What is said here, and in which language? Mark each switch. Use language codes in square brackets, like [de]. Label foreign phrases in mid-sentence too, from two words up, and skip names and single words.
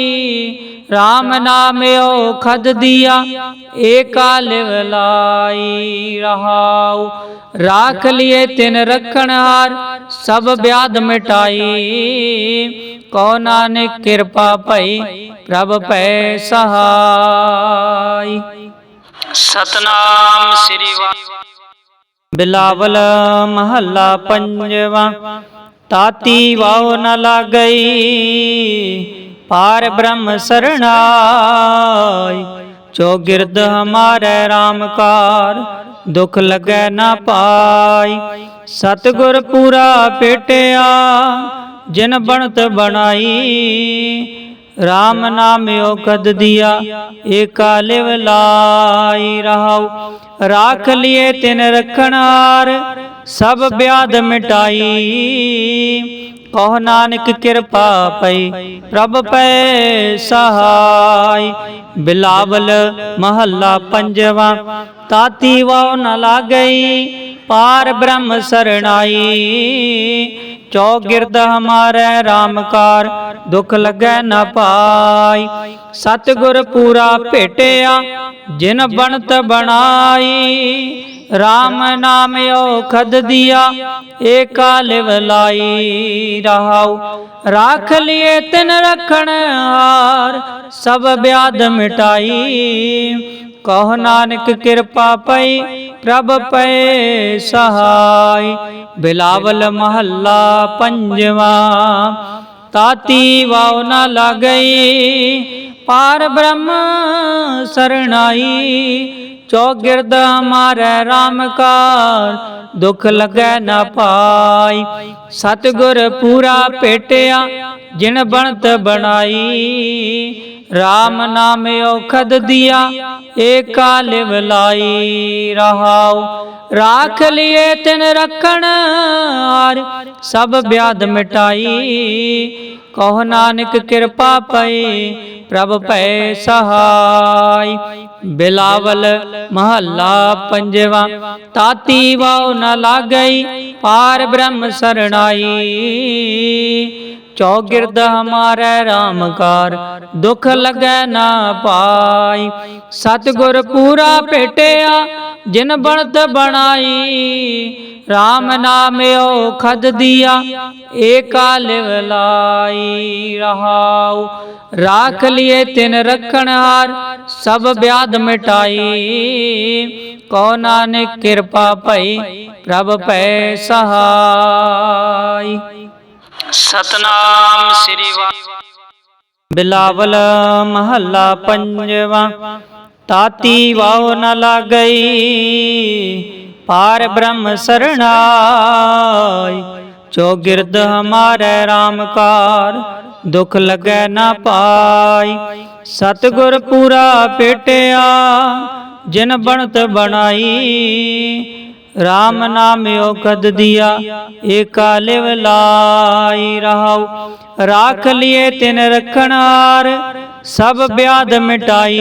[pa] ਰਾਮ ਨਾਮ ਔਖਦ ਦਿਆ ਏਕਾ ਲਿਵ ਲਾਈ। ਰਹਾਉ ਰਾਖ ਲਿਏ ਤਿਨ ਰਖਣ ਹਾਰ ਸਭ ਬਿਆਧ ਮਿਟਾਈ। ਕਹੋ ਨਾਨਕ ਕ੍ਰਿਪਾ ਪਈ ਪ੍ਰਭ ਪੈ ਸਹਾਇ। ਸਤਿਨਾਮ ਸ੍ਰੀ ਵਾਹਿਗੁਰੂ। ਬਿਲਾਵਲ ਮਹਲਾ ਪੰਜਵਾ। ਤਾਤੀ ਵਾਵ ਨ ਲਾਗਈ ਪਾਰ ਬ੍ਰਹਮ ਸਰਣਾਈ। ਚੌਗਿਰਦ ਹਮਾਰੇ ਰਾਮਕਾਰ ਦੁਖ ਲਗੇ ਨ ਪਾਈ। ਸਤਗੁਰ ਪੂਰਾ ਭੇਟਿਆ ਜਿਨ ਬਨਤ ਬਨਾਈ। ਰਾਮ ਨਾਮ ਔਖਦ ਦਿਆ ਏਕਾ ਲਿਵ ਲਾਈ। ਰਹਾਉ ਰਾਖ ਲਿਏ ਤਿਨ ਰਖਣ ਹਾਰ ਸਭ ਬਿਆਧ ਮਿਟਾਈ। ਕਹੋ ਨਾਨਕ ਕ੍ਰਿਪਾ ਪਈ ਪ੍ਰਭ ਪੈ ਸਹਾਇ। ਬਿਲਾਵਲ ਮਹਲਾ ਪੰਜਵਾ। ਤਾਤੀ ਵਾਵ ਨ ਲਾਗਈ ਪਾਰ ਬ੍ਰਹਮ ਸਰਣਾਈ। ਚੌਗਿਰਦ ਹਮਾਰੇ ਰਾਮਕਾਰ ਦੁਖ ਲਗੇ ਨ ਪਾਈ। ਸਤਗੁਰ ਪੂਰਾ ਭੇਟਿਆ ਜਿਨ ਬਨਤ ਬਨਾਈ। ਰਾਮ ਨਾਮ ਔਖਦ ਦਿਆ ਏਕਾ ਲਿਵ ਲਾਈ। ਰਹਾਉ ਰਾਖ ਲਿਏ ਤਿਨ ਰਖਣ ਹਾਰ ਸਭ ਬਿਆਧ ਮਿਟਾਈ। ਕਹੋ ਨਾਨਕ ਕ੍ਰਿਪਾ ਪਈ ਪ੍ਰਭ ਪੈ ਸਹਾਇ। ਬਿਲਾਵਲ ਮਹਲਾ ਪੰਜਵਾ। ਤਾਤੀ ਵਾਵ ਨ ਲਾਗਈ ਪਾਰ ਬ੍ਰਹਮ ਸਰਣਾਈ। ਚੌਗਿਰਦ ਹਮਾਰੇ ਰਾਮਕਾਰ ਦੁਖ ਲਗੇ ਨ ਪਾਈ। ਸਤਗੁਰ ਪੂਰਾ ਭੇਟਿਆ ਜਿਨ ਬਨਤ ਬਨਾਈ। ਰਾਮ ਨਾਮ ਔਖਦ ਦਿਆ ਏਕਾ ਲਿਵ ਲਾਈ। ਰਹਾਉ ਰਾਖ ਲਿਏ ਤਿਨ ਰਖਣ ਹਾਰ ਸਭ ਬਿਆਧ ਮਿਟਾਈ। ਕਹੋ ਨਾਨਕ ਕ੍ਰਿਪਾ ਪਈ ਪ੍ਰਭ ਪੈ ਸਹਾਇ। ਬਿਲਾਵਲ ਮਹਲਾ ਪੰਜਵਾ। ਤਾਤੀ ਵਾਵ ਨ ਲਾਗਈ ਪਾਰ ਬ੍ਰਹਮ ਸਰਣਾਈ। ਚੌਗਿਰਦ ਹਮਾਰੇ ਰਾਮਕਾਰ ਦੁਖ ਲਗੇ ਨ ਪਾਈ। ਸਤਗੁਰ ਪੂਰਾ ਭੇਟਿਆ ਜਿਨ ਬਨਤ ਬਨਾਈ। ਰਾਮ ਨਾਮ ਔਖਦ ਦਿਆ ਏਕਾ ਲਿਵ ਲਾਈ। ਰਹਾਉ ਰਾਖ ਲਿਏ ਤਿਨ ਰਖਣ ਹਾਰ ਸਭ ਬਿਆਧ ਮਿਟਾਈ। ਕਹੋ ਨਾਨਕ ਕ੍ਰਿਪਾ ਪਈ ਪ੍ਰਭ ਪੈ ਸਹਾਇ। ਸਤਿਨਾਮ ਸ੍ਰੀ ਵਾਹਿਗੁਰੂ। ਬਿਲਾਵਲ ਮਹਲਾ ਪੰਜਵਾ। ਤਾਤੀ ਵਾਵ ਨ ਲਾਗਈ ਪਾਰ ਬ੍ਰਹਮ ਸਰਣਾਈ। ਚੌਗਿਰਦ ਹਮਾਰੇ ਰਾਮਕਾਰ ਦੁਖ ਲਗੇ ਨ ਪਾਈ। ਸਤਿਗੁਰ ਪੂਰਾ ਭੇਟਿਆ ਜਿਨ ਬਣਤ ਬਣਾਈ। RAM ਨਾਮ ਔਖਦ ਦਿਆ ਏਕਾ ਲਿਵ ਲਾਈ ਰਹਾਉ। ਰਾਖ ਲਿਏ ਤਿਨ ਰਖਣਹਾਰ ਸਭ ਬਿਆਦ ਮਿਟਾਈ।